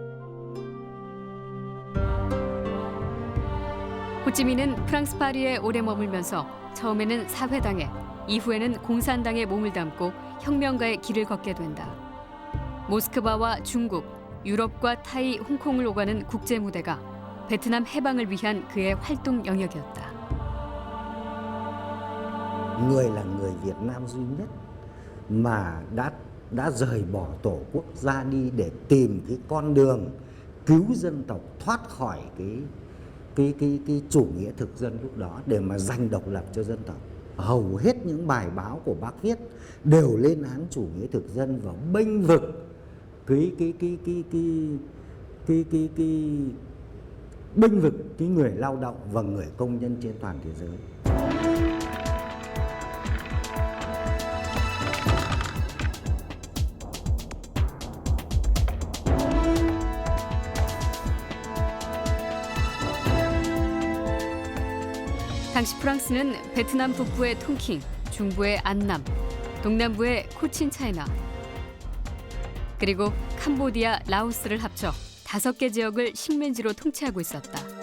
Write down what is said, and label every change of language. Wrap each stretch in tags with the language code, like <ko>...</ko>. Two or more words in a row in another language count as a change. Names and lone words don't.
<ko>호찌민은 프랑스 파리에 오래 머물면서 처음에는 사회당에, 이후에는 공산당에 몸을 담고 혁명가의 길을 걷게 된다. 모스크바와 중국, 유럽과 타이, 홍콩을 오가는 국제 무대가 베트남 해방을 위한 그의 활동 영역이었다.</ko> <vi>Người là người Việt Nam duy nhất mà đã rời bỏ tổ quốc ra đi để tìm cái con đường cứu dân tộc thoát khỏi cái chủ nghĩa thực dân lúc đó để mà giành độc lập cho dân tộc. Hầu hết những bài báo của bác viết đều lên án chủ nghĩa thực dân và bênh vực bênh vực cái người lao động và người công nhân trên toàn thế giới.</vi> <ko>당시 프랑스는 베트남 북부의 통킹, 중부의 안남, 동남부의 코친차이나, 그리고 캄보디아, 라오스를 합쳐 5개 지역을 식민지로 통치하고 있었다.</ko>